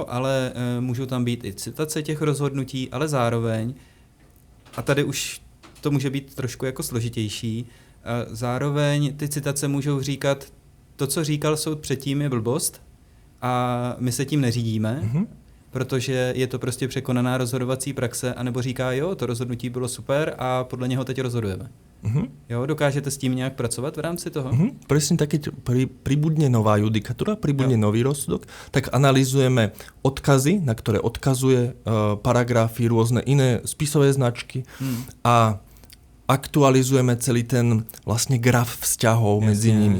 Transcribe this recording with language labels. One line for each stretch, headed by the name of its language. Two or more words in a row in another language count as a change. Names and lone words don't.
Czech: Ale můžou tam být i citace těch rozhodnutí, ale zároveň, a tady už to může být trošku jako složitější, zároveň ty citace můžou říkat, to, co říkal soud předtím, je blbost a my se tím neřídíme, protože je to prostě překonaná rozhodovací praxe, anebo říká, jo, to rozhodnutí bylo super a podle něho teď rozhodujeme. Jo, dokážete s tím nějak pracovat v rámci toho?
Slovak: Presne tak, keď pribudne nová judikatúra, pribudne nový rozsudok, tak analyzujeme odkazy, na ktoré odkazuje paragrafy, rôzne iné spisové značky a aktualizujeme celý ten vlastne graf vzťahov medzi nimi.